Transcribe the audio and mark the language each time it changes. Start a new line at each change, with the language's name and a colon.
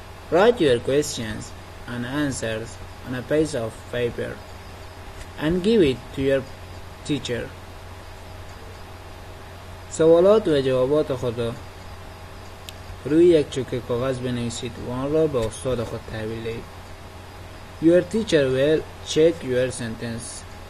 English: Write your questions and answers on a piece of paper and give it to your teacher.
Persian: سوالات و جوابات خود را روی یک چوکه کاغذ بنویسید و آن را به استاد خود تحویل دهید.
English: Your teacher will check your sentences.